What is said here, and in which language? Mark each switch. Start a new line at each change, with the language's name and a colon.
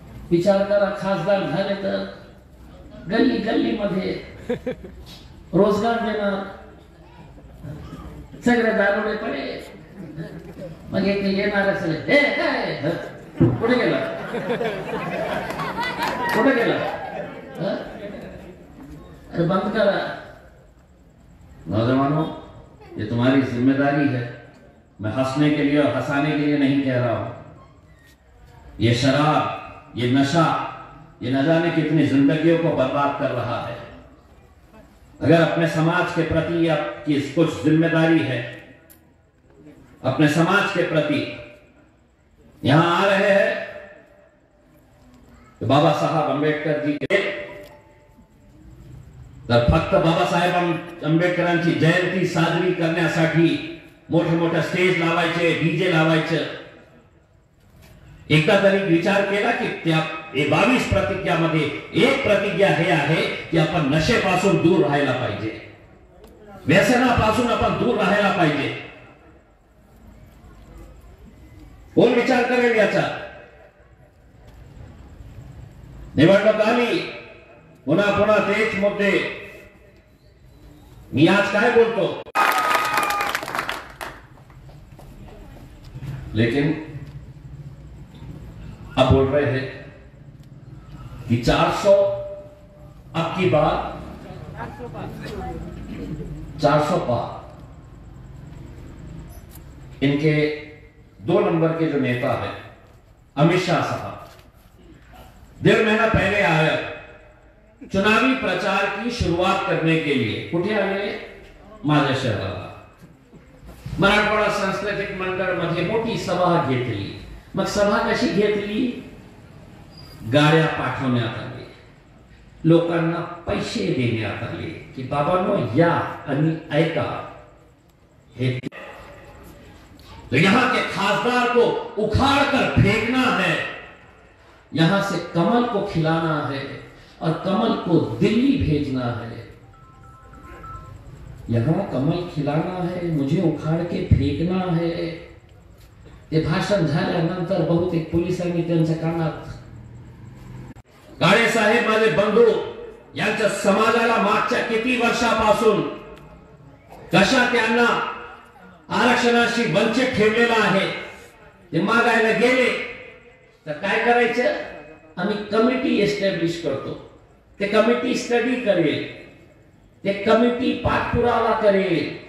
Marathi: विचार करा, खासदार झाले तर गल्ली गल्ली मध्ये रोजगार देणार, सगळे दारुडे पडे, मग एक येणार सगळे, हे काय कुठे गेला, कुठे गेला? अरे बंद करा।
Hindi: नौजवानों, ये तुम्हारी जिम्मेदारी है। मैं हंसने के लिए और हंसाने के लिए नहीं कह रहा हूं। ये शराब, ये नशा, ये न जाने कितनी जिंदगियों को बर्बाद कर रहा है। अगर अपने समाज के प्रति आपकी कुछ जिम्मेदारी है, अपने समाज के प्रति यहां आ रहे हैं तो बाबा साहब आंबेडकर जी के,
Marathi: तर फक्त बाबासाहेब आंबेडकरांची जयंती साजरी करण्यासाठी मोठे मोठे स्टेज लावायचे, डीजे लावायचे। एकदा तरी विचार केला की त्या 22 प्रतिज्ञामध्ये एक प्रतिज्ञा हे आहे की आपण नशेपासून दूर राहायला पाहिजे, व्यसनापासून आपण दूर राहायला पाहिजे। कोण विचार करेल याचा? निवडणूक आली, पुन्हा पुन्हा तेच मुद्दे। मी आज काय बोलतो,
Hindi: लेकिन अब बोल रहे हैं कि 400 अब की बार 400 पार। इनके 2 नंबर के जो नेता है अमित शाह साहब, 1.5 महीना पहले आया चुनावी प्रचार की शुरुआत करने के लिए।
Marathi: कुठे आले? माझ्या शहराला। मराठवाडा सांस्कृतिक मंडळ मध्ये मोठी सभा घेतली। मग सभा कशी घेतली? गाड्या पाठवण्यात आले, लोकांना पैसे देण्यात आले की बाबांनो या आणि ऐका। हे
Hindi: तो यहां के खासदार को उखाड़ कर फेंकना है, यहां से कमल को खिलाना है और कमल को दिल्ली भेजना है। यहां कमल खिलाना है, मुझे उखाड़ के फेकना है।
Marathi: ते भाषण झाल्यानंतर बहुतेक पोलिसांनी त्यांच्या कानात, काळे साहेब माझे बंधू यांच्या समाजाला मागच्या किती वर्षापासून कशा त्यांना आरक्षणाशी वंचित ठेवलेला आहे, ते मागायला गेले तर काय करायचं, आम्ही कमिटी एस्टॅब्लिश करतो, ते कमिटी स्टडी करेल, ते कमिटी पाठपुरावा करेल।